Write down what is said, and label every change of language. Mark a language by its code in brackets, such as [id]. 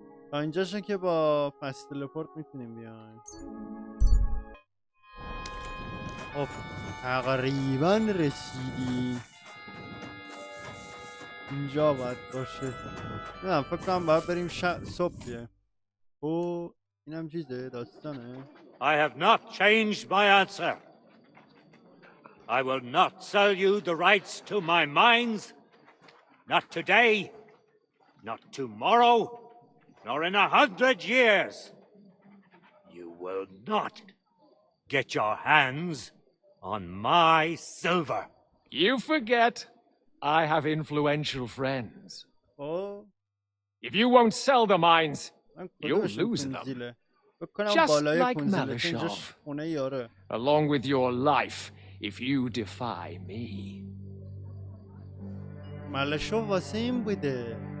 [fa] تا اینجاشو که با پس تلپورت میتونیم بیایم. خب تقریبا رسیدی. اینجا باید باشه. نه فکر کنم باید بریم صبح بیایم. او اینم چیزه داستانه. [en] I have not changed my answer. I will not sell you the rights to my mines. Not today, not tomorrow, nor in 100 years. You will not get your hands on my silver. You forget I have influential friends. Oh. If you won't sell the mines, you'll lose them. Just like Malashov. Along with your life, if you defy me. [fa] Malashov واسه این بوده.